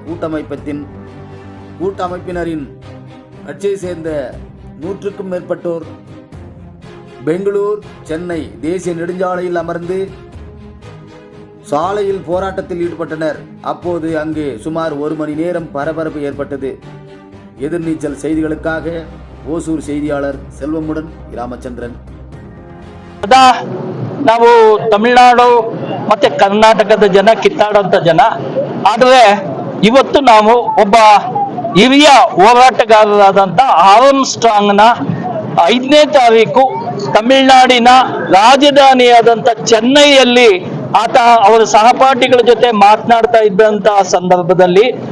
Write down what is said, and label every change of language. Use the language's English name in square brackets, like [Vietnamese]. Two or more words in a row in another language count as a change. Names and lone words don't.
[Tamil] கூட்டமைப்பினரின் கட்சியை சேர்ந்த 100க்கும் மேற்பட்டோர் பெங்களூர் சென்னை தேசிய நெடுஞ்சாலையில் அமர்ந்து சாலையில் போராட்டத்தில் ஈடுபட்டனர். அப்போது அங்கு சுமார் 1 மணி நேரம் பரபரப்பு ஏற்பட்டது. எதிர்நீச்சல் செய்திகளுக்காக ஓசூர் செய்தியாளர் செல்வமுடன் ರಾಮಚಂದ್ರನ್. [Kannada] ನಾವು ತಮಿಳುನಾಡು ಮತ್ತೆ ಕರ್ನಾಟಕದ ಜನ ಕಿತ್ತಾಡುವಂತ ಜನ, ಆದರೆ ಇವತ್ತು ನಾವು ಒಬ್ಬ ಹಿರಿಯ ಹೋರಾಟಗಾರರಾದಂತ ಆರ್ಮ್ಸ್ಟ್ರಾಂಗ್ನ 5ನೇ ತಾರೀಕು ತಮಿಳುನಾಡಿನ ರಾಜಧಾನಿಯಾದಂತ ಚೆನ್ನೈಯಲ್ಲಿ ಆತ ಅವರ ಸಹಪಾಠಿಗಳ ಜೊತೆ ಮಾತನಾಡ್ತಾ ಇದ್ದಂತಹ ಸಂದರ್ಭದಲ್ಲಿ